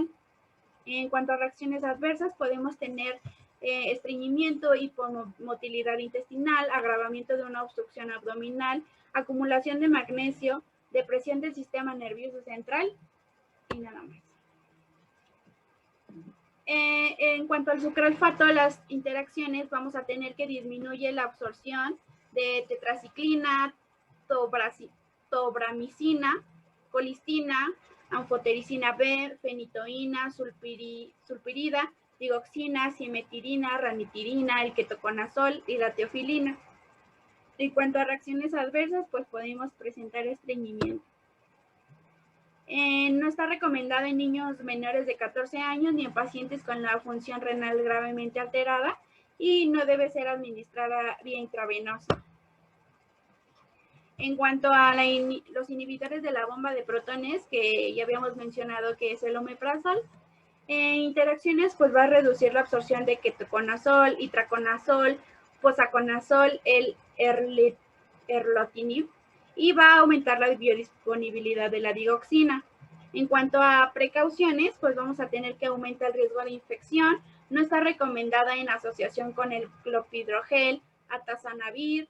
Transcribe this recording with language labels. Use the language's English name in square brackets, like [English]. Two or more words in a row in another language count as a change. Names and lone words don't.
[Spanish] En cuanto a reacciones adversas, podemos tener estreñimiento, hipomotilidad intestinal, agravamiento de una obstrucción abdominal, acumulación de magnesio, depresión del sistema nervioso central y nada más. En cuanto al sucralfato, las interacciones vamos a tener que disminuye la absorción de tetraciclina, tobramicina, colistina, anfotericina B, fenitoína, sulpirida, digoxina, simetirina, ranitidina, el ketoconazol y la teofilina. En cuanto a reacciones adversas, pues podemos presentar estreñimiento. No está recomendado en niños menores de 14 años ni en pacientes con la función renal gravemente alterada y no debe ser administrada vía intravenosa. En cuanto a los inhibidores de la bomba de protones, que ya habíamos mencionado que es el omeprazol, en interacciones pues va a reducir la absorción de ketoconazol, itraconazol, posaconazol, el erlotinib, y va a aumentar la biodisponibilidad de la digoxina. En cuanto a precauciones, pues vamos a tener que aumentar el riesgo de infección. No está recomendada en asociación con el clopidogrel, atazanavir.